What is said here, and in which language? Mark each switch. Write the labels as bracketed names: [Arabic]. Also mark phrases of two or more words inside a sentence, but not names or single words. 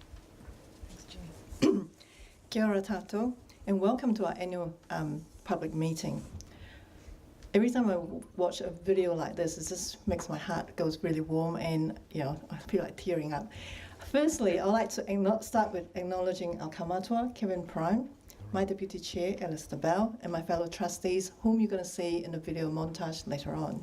[English] Thanks, Jenny. [Māori] Kia ora tātou, [English] and welcome to our annual public meeting. Every time I watch a video like this, it just makes my heart goes really warm, and I feel like tearing up. Firstly, I'd like to start with acknowledging our kamatua, Kevin Prime, my Deputy Chair, Alistair Bell, and my fellow trustees, whom you're going to see in the video montage later on.